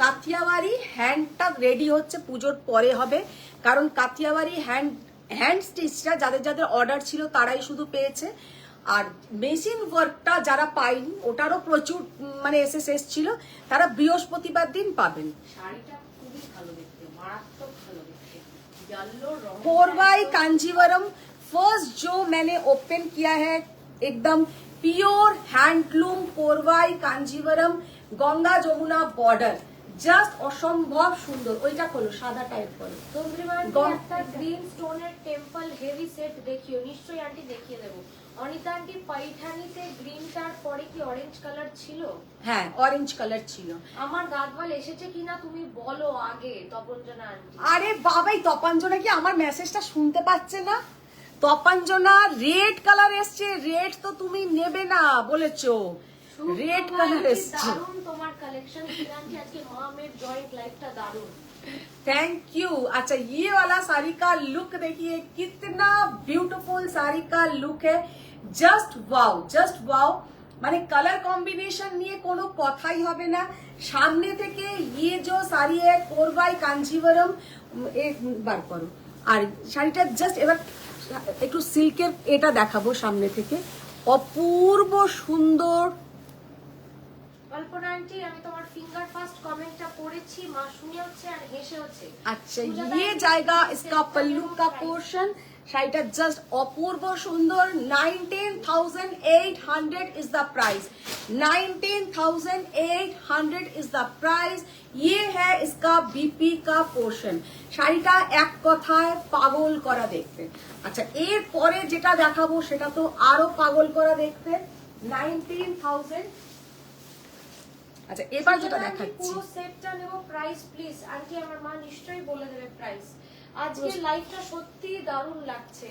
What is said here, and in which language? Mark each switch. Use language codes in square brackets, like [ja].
[bn] কাথিয়াওয়ারি হ্যান্ডটা ready হচ্ছে, পুজোর পরে হবে, কারণ কাথিয়াওয়ারি হ্যান্ড স্টিচটা যাদের যাদের অর্ডার ছিল তারাই শুধু পেয়েছে, আর মেশিন ওয়ার্কটা যারা পায়নি ওটারও প্রচুর মানে এসএস ছিল, তারা বৃহস্পতিবার দিন পাবেন। শাড়িটা খুবই ভালো দেখতে, মারাত্মক ভালো দেখতে, येलो রং। [hi] कोरवाई कांजीवरम फर्स्ट जो मैंने ओपन किया है, एकदम pure handloom कोरवाई Kanjeevaram, Ganga Jamuna border, [bn] just অসম্ভব সুন্দর। ওইটা খোলো, সাদা টাইপ করো। তন্দ্রিমার গম- একটা গ্রিন স্টোনের টেম্পল হেভি সেট দেখিও, নিশ্চয়ই আন্টি দেখিয়ে দেবো। অনিতা আন্টি পাইঠানিতে গ্রিনটার পরে কি অরেঞ্জ কালার ছিল? হ্যাঁ অরেঞ্জ কালার ছিল। আমার গাদওয়াল এসেছে কিনা তুমি বলো আগে, তপঞ্জনা আন্টি। আরে বাবাই তপাঞ্জনা কি আমার মেসেজটা শুনতে পাচ্ছে না? তপাঞ্জনা রেড কালার এসছে, রেড তো তুমি নেবে না বলেছো, রেড কালার এসছে। দারুণ তোমার কালেকশন আন্টি, আজকে মামের জয়েন্ট লাইফটা দারুণ। [en] Thank you. [hi] अच्छा ये वाला साड़ी का लुक देखिए, कितना ब्यूटीफुल साड़ी का लुक है, जस्ट वाओ, जस्ट वाओ। [bn] মানে কালার কম্বিনেশন নিয়ে কোনো কথাই হবে না। সামনে থেকে [hi] ये जो साड़ी है कोरवाई कांजीवरम, एक বার করো। [bn] আর শাড়িটা জাস্ট এবার একটু সিল্কের এটা দেখাবো সামনে থেকে, অপূর্ব সুন্দর। কল্পনা আন্টি আমি তোমার ফিঙ্গার ফার্স্ট কমেন্টটা পড়েছি, মা শুনে হচ্ছে আর হেসে হচ্ছে। [hi] अच्छा ये जाएगा इसका पल्लू का पोर्शन। [bn] শাড়িটা জাস্ট অপূর্ব সুন্দর। [en] 19,800 is the price, 19,800 is the price. [hi] ये है इसका बीपी का पोर्शन। [bn] শাড়িটা এক কথায় পাগল করা দেখতে। আচ্ছা এর পরে যেটা দেখাবো সেটা তো আরো পাগল করা দেখতে। 19,000। আচ্ছা এবার যেটা দেখাচ্ছি, পুরো সেটটা নেব, প্রাইস প্লিজ আন্টি। আমার মা নিশ্চয়ই বলে দেবে প্রাইস। আজকে লাইফটা সত্যি দারুণ লাগছে।